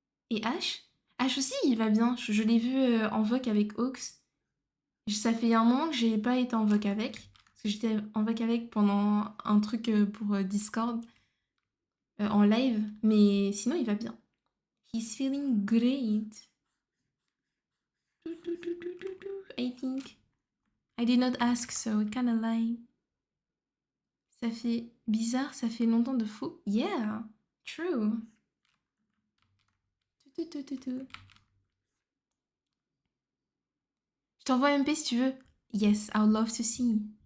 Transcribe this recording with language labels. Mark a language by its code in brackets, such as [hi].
[fr] Et Ash? Ash aussi, il va bien. Je l'ai vu en voc avec Ox. Ça fait un moment que j'ai pas été en voc avec. Parce que j'étais en voc avec pendant un truc pour Discord en live. Mais sinon, il va bien. [en] He's feeling great. I think. I did not ask, so I kinda lie. [fr] Ça fait bizarre, ça fait longtemps de fou. [en] Yeah, true. [fr] Je t'envoie un MP si tu veux. [en] Yes, I would love to see.